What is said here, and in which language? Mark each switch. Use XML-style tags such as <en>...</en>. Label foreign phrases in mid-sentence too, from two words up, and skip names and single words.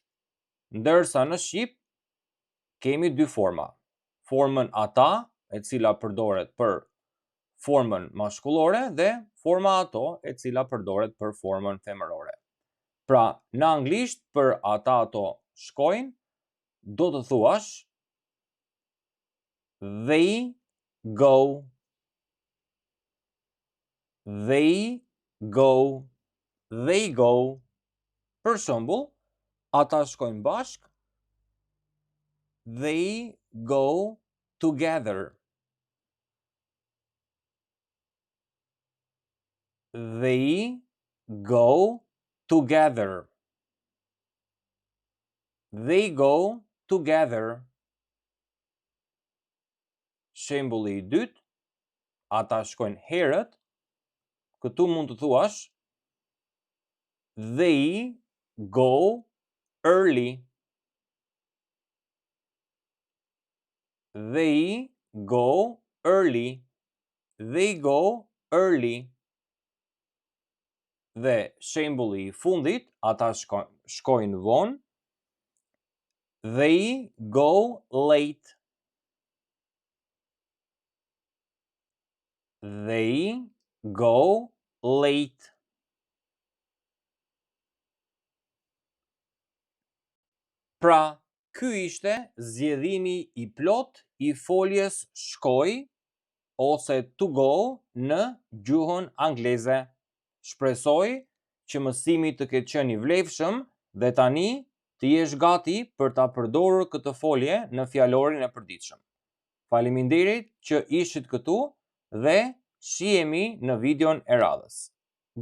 <sq>Ndërsa në shqip kemi dy forma. Formën ata, e cila përdoret për formën mashkullore, dhe forma ato, e cila përdoret për formën femërore. Pra, në anglisht për ata ato shkojnë, do të thuash</sq> <en>they go. They go. They go.</en> <sq>Për shembull, ata shkojnë bashk.</sq> <en>They go together. They go together. They go together.</en> <sq>Shembulli i dytë, ata shkojnë herët. Këtu mund të thuash</sq> <en>they go early. They go early. They go early.</en> <sq>Dhe shembulli i fundit, ata shkojnë vonë.</sq> <en>They go late. They go late.</en> <sq>Pra, ky ishte zgjedhimi i plot i foljes shkoj ose</sq> <en>to go</en> <sq>në gjuhën angleze. Shpresoj që mësimi të ketë qenë i vlefshëm dhe tani të jesh gati për ta përdorur këtë folje në fjalorin e përditshëm. Faleminderit që ishit këtu dhe shihemi në videon e radhës.</sq>